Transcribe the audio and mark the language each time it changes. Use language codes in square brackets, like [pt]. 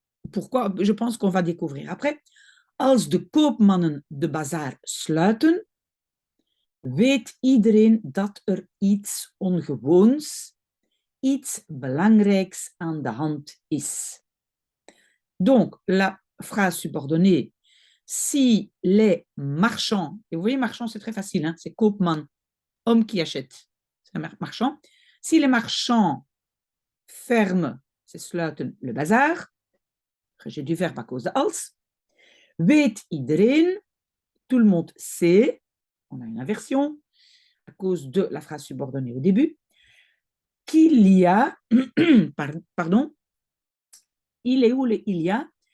[fr] Pourquoi? Je pense qu'on va découvrir après. [nl] Als de koopmannen de bazaar sluiten, weet iedereen dat er iets ongewoons, iets belangrijks aan de hand is. [fr] Donc, la phrase subordonnée, si les marchands, et vous voyez, marchand, c'est très facile, hein, c'est koopman, homme qui achète, c'est un marchand. Si les marchands ferment, c'est sluiten, le bazar, j'ai du verbe à cause de als, [nl] weet iedereen, [fr] tout le monde sait, on a une inversion, à cause de la phrase subordonnée au début, qu'il y a, pardon, il est où le il y a?